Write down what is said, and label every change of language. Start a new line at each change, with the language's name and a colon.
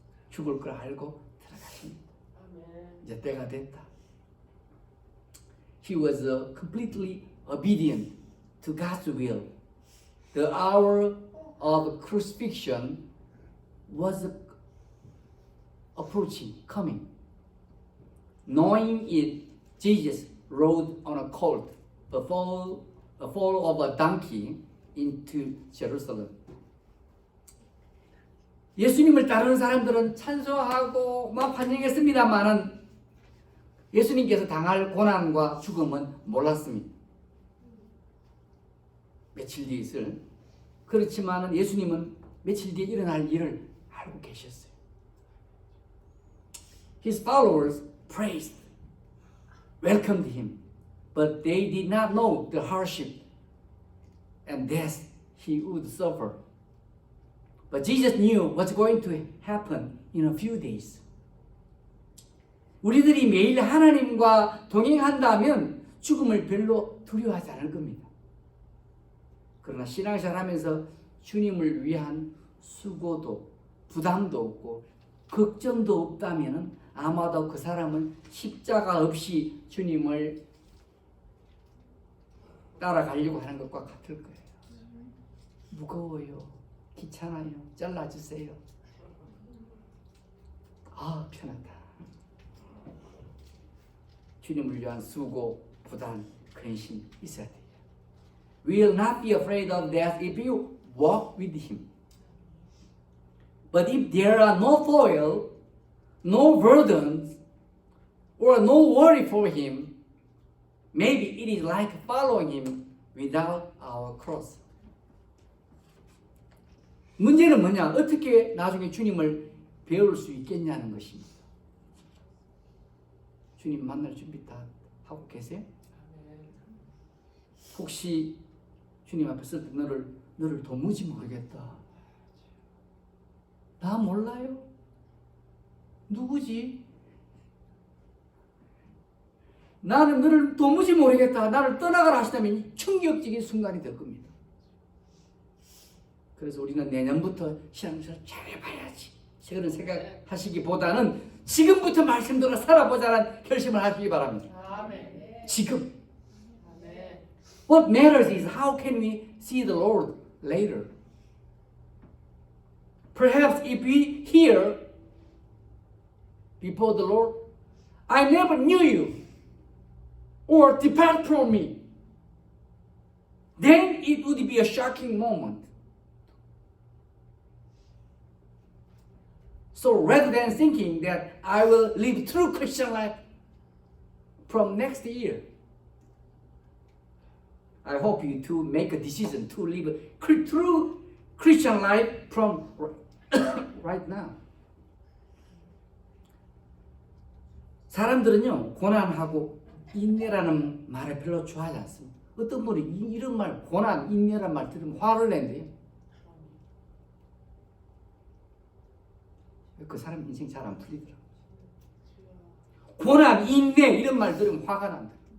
Korean: 죽을 걸 알고 들어가십니다. 이제 때가 됐다.
English: He was completely obedient to God's will. The hour of crucifixion was approaching, coming. Knowing it, Jesus rode on a colt, a foal of a donkey, into Jerusalem.
Korean: 예수님을 따르는 사람들은 찬송하고 막 환영했습니다만은 예수님께서 당할 고난과 죽음은 몰랐습니다. 며칠 뒤에 있을. 그렇지만은 예수님은 며칠 뒤에 일어날 일을 알고 계셨어요.
English: His followers praised, welcomed him, but they did not know the hardship and death he would suffer. But Jesus knew what's going to happen in a few days.
Korean: 우리들이 매일 하나님과 동행한다면 죽음을 별로 두려워하지 않을 겁니다. 그러나 신앙생활하면서 주님을 위한 수고도 부담도 없고 걱정도 없다면 아마도 그 사람은 십자가 없이 주님을 따라가려고 하는 것과 같을 거예요. 무거워요. 귀찮아요. 잘라주세요. 아, 편하다. 주님을 위한 수고, 부담, 근심 있어야 돼요.
English: We will not be afraid of death if you walk with Him. But if there are no toil, no burdens, or no worry for Him, maybe it is like following Him without our cross.
Korean: 문제는 뭐냐? 어떻게 나중에 주님을 배울 수 있겠냐는 것입니다. 주님 만날 준비 다 하고 계세요? 혹시 주님 앞에 설 때 너를 도무지 모르겠다. 나 몰라요? 누구지? 나는 너를 도무지 모르겠다. 나를 떠나가라 하시다면 충격적인 순간이 될 겁니다. 그래서 우리는 내년부터 신앙생활 잘해봐야지. 그런 생각하시기보다는 지금부터 말씀대로 살아보자는 결심을 하시기 바랍니다. 아멘. 지금. 아멘.
English: What matters is how can we see the Lord later. Perhaps if we hear before the Lord, I never knew you, or depart from me, then it would be a shocking moment. So rather than thinking that I will live true Christian life from next year, I hope you to make a decision to live a true Christian life from right now.
Korean: 사람들은요, 고난하고 인내라는 말을 별로 좋아하지 않습니다. 어떤 분이 이런 말, 고난, 인내라는 말 들으면 화를 낸대요. 그 사람 인생 잘 안 풀리더라고요. 고난, 인내 이런 말 들으면 화가 난다.